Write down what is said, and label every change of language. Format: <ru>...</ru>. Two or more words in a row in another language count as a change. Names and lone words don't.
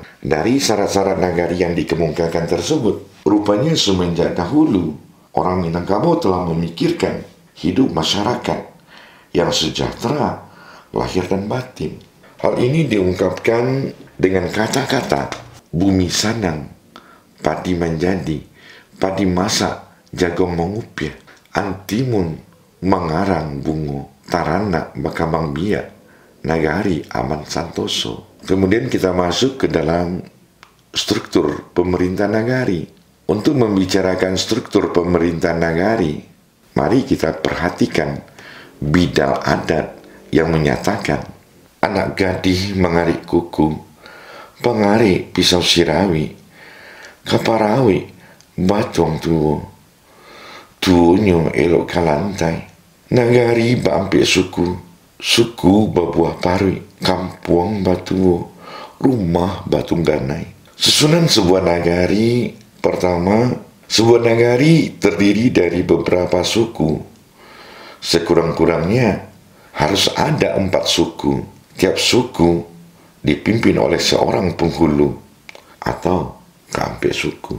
<id>Dari syarat-syarat nagari yang dikemukakan tersebut, rupanya semenjak dahulu orang Minangkabau telah memikirkan hidup masyarakat yang sejahtera lahir dan batin. Hal ini diungkapkan dengan kata-kata</id> <min>bumi sanang, padi menjadi, padi masak, jagung mengupiah, antimun mengarang bungo, tarana bakabang biak, nagari aman santoso.</min> <id>Kemudian kita masuk ke dalam struktur pemerintah nagari. Untuk membicarakan struktur pemerintah nagari, mari kita perhatikan bidal adat yang menyatakan</id> <min>anak gadih mengarik kuku, pengarik pisau sirawi, kaparawi batuang tuwo, tuonyo elok kalantai, nagari bampik suku, suku babuah parui, kampung batuwo, rumah batung ganai.</min> <id>Susunan sebuah nagari. Pertama, sebuah nagari terdiri dari beberapa suku. Sekurang-kurangnya harus ada 4 suku. Tiap suku dipimpin oleh seorang penghulu atau kampik suku.</id>